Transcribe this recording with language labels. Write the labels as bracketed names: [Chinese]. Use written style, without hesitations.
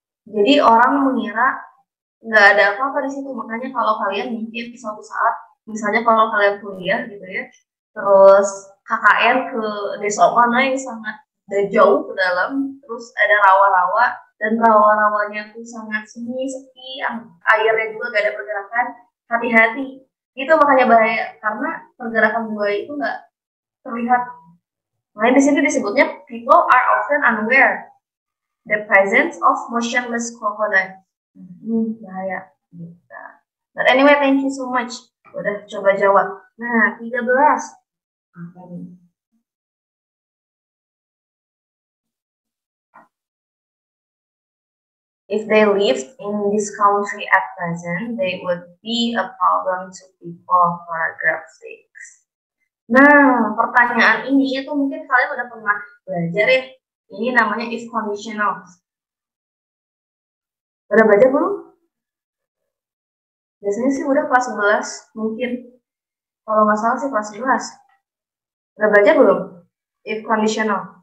[Indonesian] Jadi orang mengira nggak ada apa-apa di situ. Makanya kalau kalian mungkin suatu saat, misalnya kalau kalian kuliah gitu ya, terus KKN ke desa mana yang sangat jauh ke dalam, terus ada rawa-rawa, dan rawa-rawanya tuh sangat sunyi, sepi, airnya juga gak ada pergerakan, hati-hati. Itu makanya bahaya, karena pergerakan buaya itu nggak terlihat. Makanya di sini disebutnya [English] people are often unaware the presence of motionless crocodile. [Indonesian] Bahaya. Gitu. [English] But anyway, thank you so much. [Indonesian] Udah coba jawab. Nah, 13. Apa nih? [English] If they lived in this country at present, they would be a problem to people. Paragraph 6. [Indonesian] Nah, pertanyaan ini itu mungkin kalian udah pernah belajar ya. Ini namanya if conditional. Udah belajar belum? Biasanya sih udah kelas 11, mungkin. Kalau nggak salah sih kelas 11. Udah belajar belum? If conditional.